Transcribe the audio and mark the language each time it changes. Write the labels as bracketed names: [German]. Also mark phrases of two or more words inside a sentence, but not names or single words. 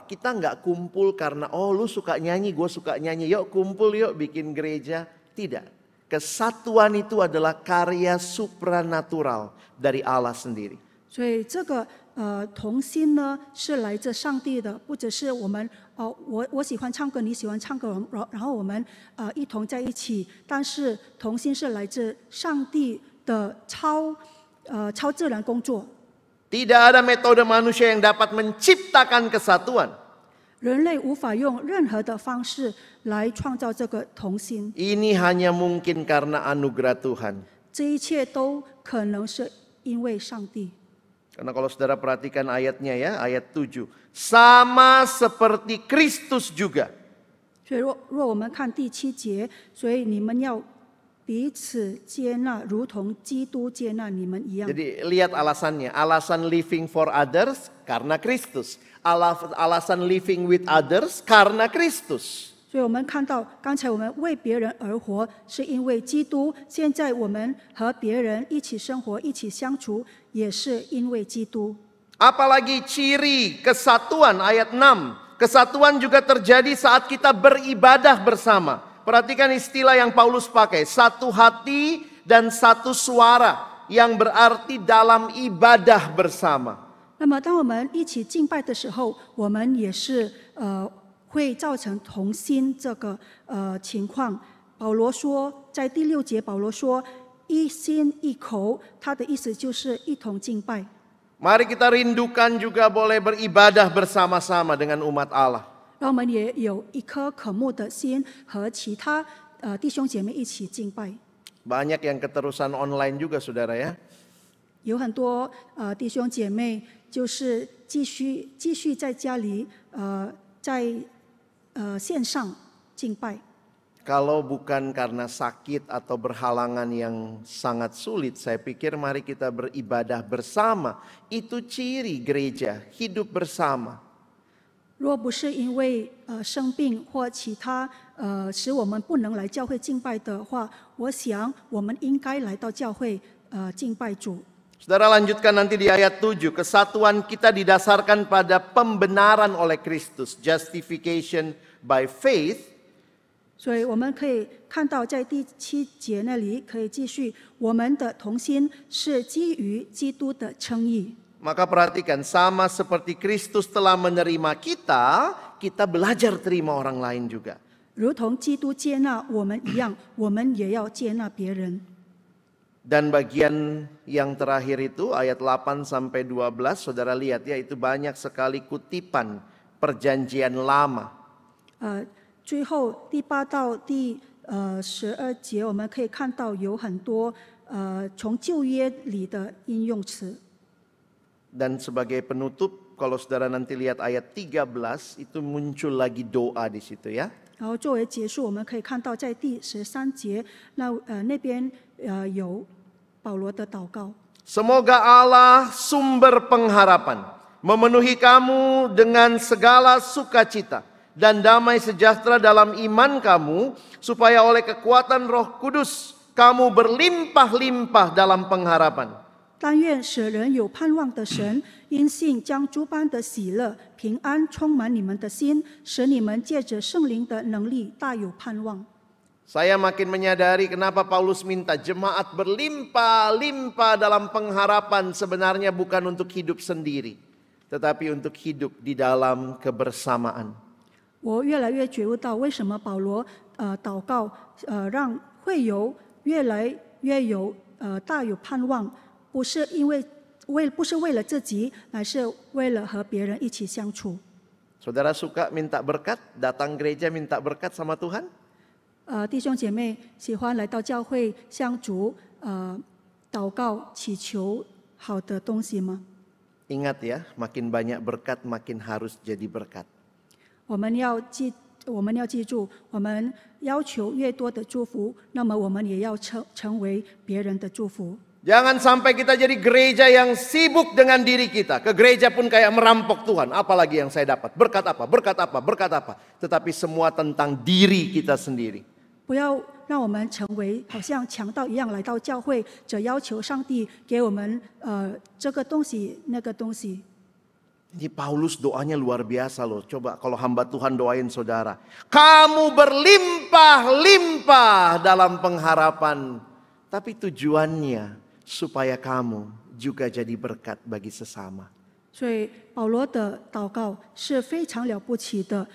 [Indonesian] Kita nggak kumpul karena lu suka nyanyi, gue suka nyanyi. Yuk kumpul yuk bikin gereja. Tidak. Kesatuan itu adalah karya supranatural dari Allah sendiri. [Chinese] 所以这个同心呢是来自上帝的，不只是我们我喜欢唱歌，你喜欢唱歌，然后我们一同在一起。但是同心是来自上帝的超自然工作。 [Indonesian] Tidak ada metode manusia yang dapat menciptakan kesatuan. [Chinese] 人类无法用任何的方式来创造这个同心， [Indonesian] Ini hanya mungkin karena anugerah Tuhan. [Chinese] 这一切都可能是因为上帝。 [Indonesian] Karena kalau saudara perhatikan ayatnya ya, ayat 7. Sama seperti Kristus juga. [Chinese] 所以若我们看第7节，所以你们要彼此接纳，如同基督接纳你们一样。 [Indonesian] Jadi lihat alasannya. Alasan [English] living for others [Indonesian] karena Kristus. Alasan [English] living with others [Indonesian] karena Kristus. [Chinese] 所以我们看到，刚才我们为别人而活，是因为基督；现在我们和别人一起生活、一起相处，也是因为基督。 [Indonesian] Apalagi ciri kesatuan ayat 6. Kesatuan juga terjadi saat kita beribadah bersama. Perhatikan istilah yang Paulus pakai. Satu hati dan satu suara. Yang berarti dalam ibadah bersama. [Chinese] 那么，当我们一起敬拜的时候，我们也是会造成同心这个情况。保罗说，在第6节，保罗说一心一口，他的意思就是一同敬拜。 [Indonesian] Mari kita rindukan juga boleh beribadah bersama-sama dengan umat Allah. [Chinese] 让我们也有一颗渴慕的心，和其他弟兄姐妹一起敬拜。 [Indonesian] Banyak yang keterusan online juga saudara ya. [Chinese] 有很多弟兄姐妹就是继续在家里在线上敬拜。 [Indonesian] Kalau bukan karena sakit atau berhalangan yang sangat sulit, saya pikir mari kita beribadah bersama. Itu ciri gereja, hidup bersama. [Chinese] 若不是因为生病或其他使我们不能来教会敬拜的话，我想我们应该来到教会敬拜主。 [Indonesian] Saudara lanjutkan nanti di ayat 7. Kesatuan kita didasarkan pada pembenaran oleh Kristus. [English] Justification by faith. [Chinese] 所以我们可以看到，在第7节那里可以继续，我们的同心是基于基督的称义。 [Indonesian] Maka perhatikan, sama seperti Kristus telah menerima kita, kita belajar terima orang lain juga. [Chinese] 如同基督接纳我们一样，我们也要接纳别人。 [Indonesian] Dan bagian yang terakhir itu ayat 8 sampai 12, saudara lihat ya, itu banyak sekali kutipan perjanjian lama. [Chinese] 最后第8到第12节，我们可以看到有很多从旧约里的应用词。 [Indonesian] Dan sebagai penutup, kalau saudara nanti lihat ayat 13, itu muncul lagi doa di situ ya. [Chinese] 然后作为结束，我们可以看到在第13节，那边有保罗的祷告。 [Indonesian] Semoga Allah sumber pengharapan memenuhi kamu dengan segala sukacita dan damai sejahtera dalam iman kamu, supaya oleh kekuatan Roh Kudus kamu berlimpah-limpah dalam pengharapan. [Chinese] 但愿使人有盼望的神，因信将诸般的喜乐、平安充满你们的心，使你们借着圣灵的能力大有盼望。 [Indonesian] Saya makin menyadari kenapa Paulus minta jemaat berlimpah-limpah dalam pengharapan sebenarnya bukan untuk hidup sendiri, tetapi untuk hidup di dalam kebersamaan. [Chinese] 我越来越觉悟到，为什么保罗祷告让会友越来越有大有盼望，不是为了自己，乃是为了和别人一起相处。 [Indonesian] Saudara suka minta berkat, datang gereja minta berkat sama Tuhan? [Chinese] 弟兄姐妹喜欢来到教会向主祷告祈求好的东西吗？ [Indonesian] Ingat ya, makin banyak berkat makin harus jadi berkat. [Chinese] 我们要记住，我们要求越多的祝福，那么我们也要成为别人的祝福。 [Indonesian] Jangan sampai kita jadi gereja yang sibuk dengan diri kita. Ke gereja pun kayak merampok Tuhan. Apalagi yang saya dapat? Berkat apa? Berkat apa? Berkat apa? Tetapi semua tentang diri kita sendiri. [Chinese] 不要让我们成为好像强盗一样来到教会，只要求上帝给我们这个东西那个东西。 [Indonesian] Ini Paulus doanya luar biasa loh. Coba kalau hamba Tuhan doain saudara. Kamu berlimpah-limpah dalam pengharapan. Tapi tujuannya supaya kamu juga jadi berkat bagi sesama. [Chinese] 所以保罗的祷告是非常了不起的。